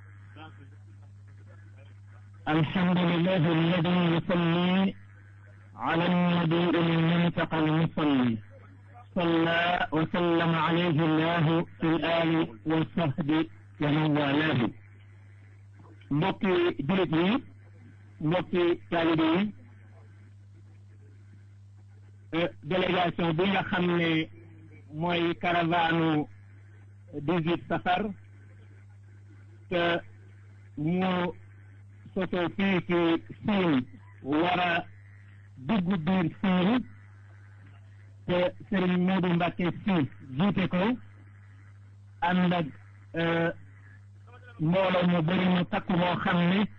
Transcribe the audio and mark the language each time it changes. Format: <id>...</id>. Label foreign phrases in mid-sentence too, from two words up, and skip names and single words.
<ar>الحمد لله الذي يصلي على النبي المنتقى المصلي صلى وسلم عليه الله في الآل والصحب ومن والاه</ar> <wo>mbokki jullit yi mbokki taalibe yi délégation bi nga xam ne mooy caravane 18 safar te mu sosoo fii ci Siin war a dugg biir Siin te Serigne Modou Mbacké Sy jiite ko ànd ak mbooloo mu bëri mu takku moo xam ne</wo>